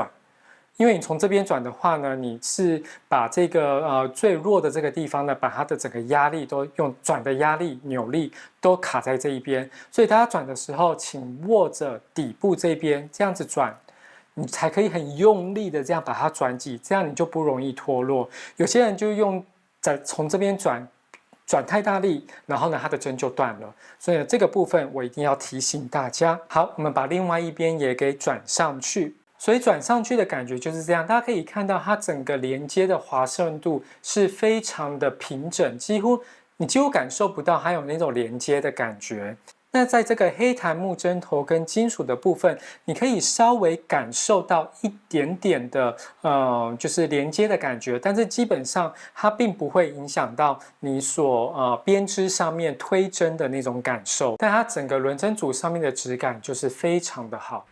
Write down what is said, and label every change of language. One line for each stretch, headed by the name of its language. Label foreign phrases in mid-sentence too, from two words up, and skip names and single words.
Chinese: 因為你從這邊轉的話呢，你是把這個最弱的這個地方呢，把它的整個壓力都用轉的壓力、扭力都卡在這一邊，所以大家轉的時候，請握着底部這邊這樣子轉，你才可以很用力的這樣把它轉擠，這樣你就不容易脫落。有些人就用從這邊轉太大力，然後呢，它的針就斷了。所以呢，這個部分我一定要提醒大家。好，我們把另外一邊也給轉上去。所以轉上去的感覺就是這樣，大家可以看到它整個連接的滑順度是非常的平整，你幾乎感受不到它有那種連接的感覺。那在這個黑檀木針頭跟金屬的部分，你可以稍微感受到一點點的就是連接的感覺，但是基本上它並不會影響到你所編織上面推針的那種感受，但它整個輪針組上面的質感就是非常的好。